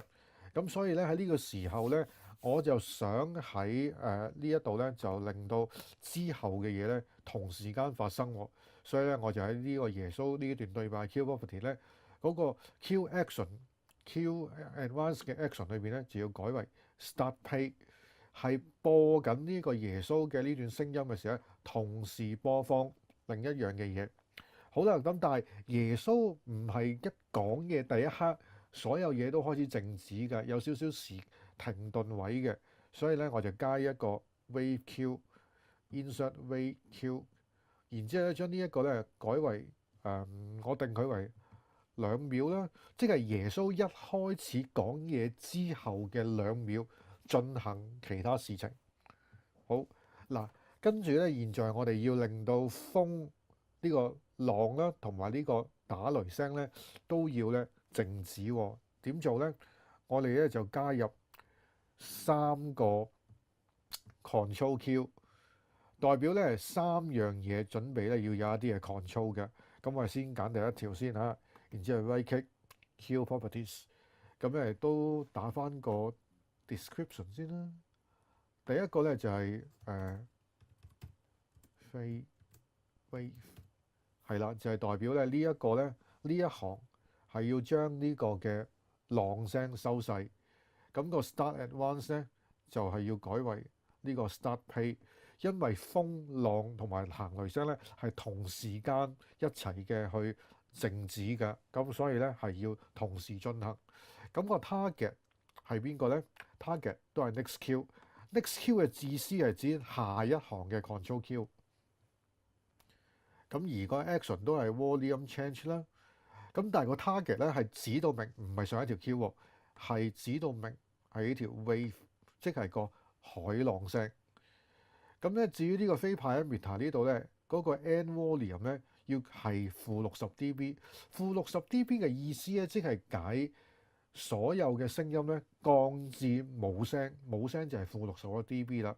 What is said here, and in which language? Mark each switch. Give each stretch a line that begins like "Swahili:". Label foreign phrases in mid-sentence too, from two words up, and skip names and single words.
Cantonese: 咁所以咧喺呢個時候咧，我就想喺呢一度咧，就令到之後嘅嘢咧同時間發生喎。所以咧，我就喺呢個耶穌呢一段對白
English: Q property
Cantonese: 咧嗰個
English: Q advance
Cantonese: 嘅 action 裏邊咧，就要改為
English: start pay。
Cantonese: 係播緊呢個耶穌嘅呢段聲音嘅時候，同時播放另一樣嘅嘢。好啦，咁但係耶穌唔係一講嘢第一刻，所有嘢都開始靜止㗎，有少少時停頓位嘅。所以咧，我就加一個
English: wave Q insert wave Q，
Cantonese: 然之後咧將呢一個咧改為我定佢為2秒啦，即係耶穌一開始講嘢之後嘅2秒。進行其他事情。好嗱，跟住咧，現在我哋要令到風呢個浪啦，同埋呢個打雷聲咧，都要咧靜止喎。點做咧？我哋咧就加入3個
English: Control Q，
Cantonese: 代表咧3樣嘢準備咧要有一啲嘅 control 嘅。咁我哋先揀第一條先嚇，然之後
English: right click Q properties，
Cantonese: 咁咧都打翻個description 先啦。第一個咧就係wave 係啦，就係代表咧呢一個咧呢一行係要將呢個嘅浪聲收細。咁個
English: start advance
Cantonese: 咧就係要改為呢個
English: start pay，
Cantonese: 因為風浪同埋行雷聲咧係同時間一齊嘅去靜止嘅，咁所以咧係要同時進行。咁個 target係邊個咧？Target 都係
English: next Q。 next Q
Cantonese: 嘅意思係指下一行嘅
English: control Q。
Cantonese: 咁而個 action 都係
English: volume change
Cantonese: 啦。咁但係個 target 咧係指到明唔係上一條 Q 喎，係指到明係呢條 wave， 即係個海浪聲。咁咧至於呢個非派 emitter 呢度咧，嗰個
English: end volume
Cantonese: 咧要係-60 dB。-60 dB 嘅意思咧，即係解所有嘅聲音咧降至冇聲，冇聲就係-60 dB 啦。